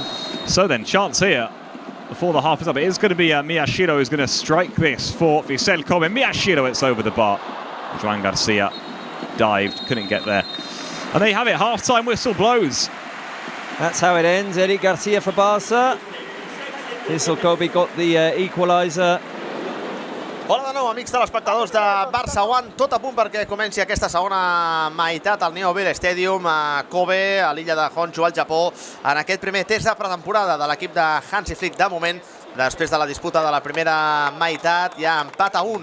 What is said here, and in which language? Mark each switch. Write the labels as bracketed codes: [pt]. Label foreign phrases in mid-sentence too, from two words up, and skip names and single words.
[en] So then, chance here before the half is up. It is going to be Miyashiro who's going to strike this for Vissel Kobe. Miyashiro, it's over the bar. Joan Garcia dived, couldn't get there. And there you have it, half-time whistle blows. That's how it ends. Eric Garcia for Barça. Vissel Kobe got the equaliser. [ca] Hola de nou, amics telespectadors de Barça One. Tot a punt perquè comenci aquesta segona meitat al Neo-Bill Stadium a Kobe, a l'illa de Honshu, al Japó, en aquest primer test de pretemporada de l'equip de Hansi Flick. De moment, després de la disputa de la primera meitat, hi ha empat a 1.